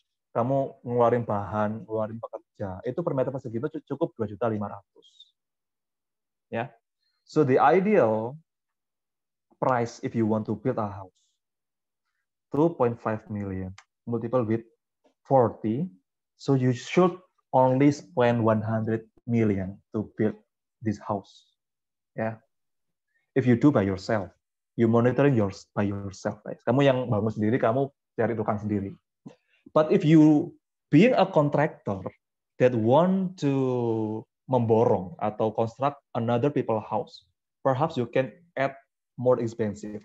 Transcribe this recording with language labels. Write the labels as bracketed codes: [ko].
[id] Kamu ngeluarin bahan, ngeluarin pekerja, itu per meter persegi itu cukup 2.500.000. Ya. [en] So the ideal price if you want to build a house, 2.5 million multiple with 40, so you should only spend 100 million to build this house. [id] Ya. [en] If you do by yourself, you monitoring by yourself, guys. [id] Kamu yang bangun sendiri, kamu cari tukang sendiri. [en] But if you being a contractor that want to [id] memborong atau [en] construct another people house, perhaps you can add more expensive.